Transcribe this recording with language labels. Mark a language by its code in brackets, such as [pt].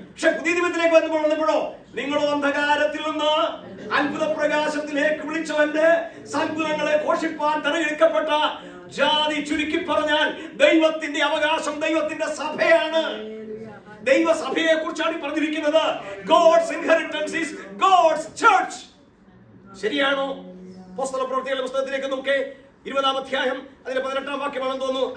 [ml] പക്ഷെ പുതിയ നിയമത്തിലേക്ക് വന്നപ്പോഴോ നിങ്ങളോ അന്ധകാരത്തിൽ നിന്ന് അത്ഭുത പ്രകാശത്തിലേക്ക് വിളിച്ചവന്റെ സൽഗുണങ്ങളെ ഘോഷിപ്പാൻ തിരഞ്ഞെടുക്കപ്പെട്ട ജാതി. ചുരുക്കി പറഞ്ഞാൽ ദൈവത്തിന്റെ അവകാശം ദൈവത്തിന്റെ സഭയാണ്. ദൈവസഭയെ കുറിച്ചാണ് പറഞ്ഞിരിക്കുന്നത്. [en] God's inheritance is God's church. [ml] ശരിയാണോ? അപ്പോസ്തല പ്രവൃത്തികളുടെ പുസ്തകത്തിലേക്ക് നോക്കേ, 20-ാം അധ്യായം അതിന്റെ 18-ാം വാക്യമാണെന്ന് തോന്നുന്നു.